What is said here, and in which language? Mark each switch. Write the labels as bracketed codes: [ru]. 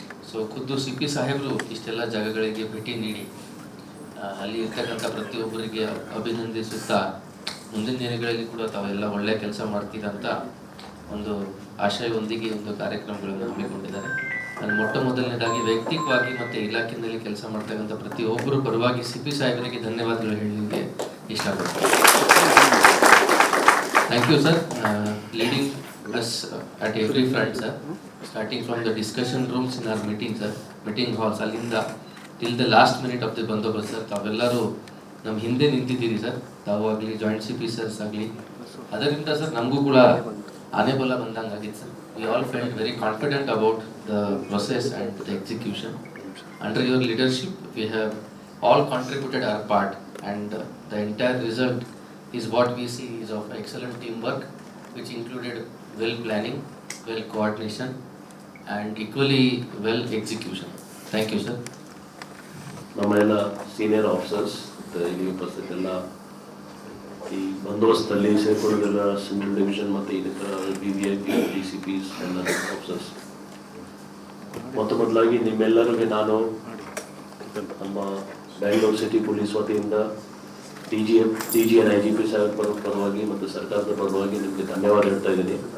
[kn] So ಖುದ್ದು CP ಸಾಹೇಬರು ಇಷ್ಟೆಲ್ಲ ಜಾಗಗಳಿಗೆ ಭೇಟಿ ನೀಡಿ ಅಲ್ಲಿ ಇರ್ತಕ್ಕಂಥ ಪ್ರತಿಯೊಬ್ಬರಿಗೆ ಅಭಿನಂದಿಸುತ್ತಾ ಮುಂದಿನ ದಿನಗಳಲ್ಲಿ ಕೂಡ ತಾವೆಲ್ಲ ಒಳ್ಳೆ ಕೆಲಸ ಮಾಡ್ತೀರಂತ ಒಂದು ಆಶಯವೊಂದಿಗೆ ಒಂದು ಕಾರ್ಯಕ್ರಮಗಳನ್ನು ಹಮ್ಮಿಕೊಂಡಿದ್ದಾರೆ. ನಾನು ಮೊಟ್ಟ ಮೊದಲನೇದಾಗಿ ವೈಯಕ್ತಿಕವಾಗಿ ಮತ್ತು ಇಲಾಖೆಯಲ್ಲಿ ಕೆಲಸ ಮಾಡ್ತಕ್ಕಂಥ ಪ್ರತಿಯೊಬ್ಬರು ಪರವಾಗಿ CP ಸಾಹೇಬರಿಗೆ ಧನ್ಯವಾದಗಳು ಹೇಳಲಿಕ್ಕೆ ಇಷ್ಟಪಡ್ತೀನಿ. [en] Thank you, sir. Leading us at every front, sir. Starting from the discussion rooms in our meetings, sir, meeting halls, ಅಲ್ಲಿಂದ till the last minute of the bandobast sir. [kn] ತಾವೆಲ್ಲರೂ ನಮ್ಮ ಹಿಂದೆ ನಿಂತಿದ್ದೀರಿ ಸರ್, ತಾವು ಆಗಲಿ, ಜಾಯಿಂಟ್ CP ಸರ್ಸ್ ಆಗಲಿ. ಅದರಿಂದ sir ನಮಗೂ ಕೂಡ ಆನೆ ಬಲ ಬಂದಂಗೆ ಆಗಿತ್ತು sir. [en] We all felt very confident about the process and the execution. Under your leadership, we have all contributed our part, and the entire result is what we see is of excellent teamwork, which included well planning, well coordination, and equally well execution. Thank you, sir. [kn] ನಮ್ಮ ಎಲ್ಲ senior officers ಇಲ್ಲಿ ಉಪಸ್ಥಿತ ಎಲ್ಲ ಈ ಬಂದೋಬಸ್ತಲ್ಲಿ ಸೇರ್ಕೊಳ್ಳೋದೆಲ್ಲ central division ಮತ್ತು ಇನ್ನಿತರ VVIP, DCPs ಎಲ್ಲ officers, ಮೊದಲಾಗಿ ನಿಮ್ಮೆಲ್ಲರಿಗೆ ನಾನು ನಮ್ಮ ಬ್ಯಾಂಗ್ಳೂರು ಸಿಟಿ ಪೊಲೀಸ್ ವತಿಯಿಂದ DG and IGP ಸಾಹೇಬ್ ಪರವಾಗಿ ಮತ್ತು ಸರ್ಕಾರದ ಪರವಾಗಿ ನಿಮಗೆ ಧನ್ಯವಾದ ಹೇಳ್ತಾ ಇದ್ದೀನಿ.